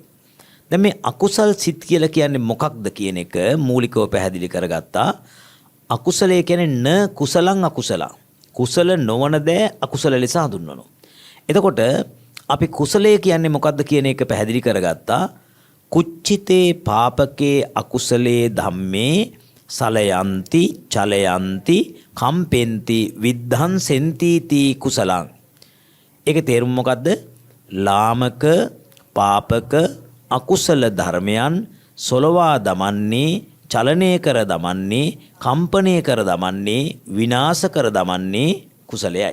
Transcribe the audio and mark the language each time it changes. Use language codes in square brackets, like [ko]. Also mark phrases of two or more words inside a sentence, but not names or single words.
[si] දැන් මේ අකුසල් සිත් කියලා කියන්නේ මොකක්ද කියන එක මූලිකව පැහැදිලි කරගත්තා. අකුසලයේ කියන්නේ [pi] න කුසලං අකුසල. [si] කුසල නොවන දෑ අකුසල ලෙස හඳුන්වනවා. එතකොට අපි කුසලයේ කියන්නේ මොකක්ද කියන එක පැහැදිලි කරගත්තා. [pi] කුච්චිතේ පාපකේ අකුසලේ ධම්මේ සලයන්ති චලයන්ති කම්පෙන්ති විද්ධංසෙන්ති තී කුසලං. [si] ඒකේ තේරුම මොකද්ද? ලාමක පාපක අකුසල ධර්මයන් සොලවා දමන්නේ, චලනය කර දමන්නේ, කම්පණය කර දමන්නේ, විනාශ කර දමන්නේ කුසලයයි.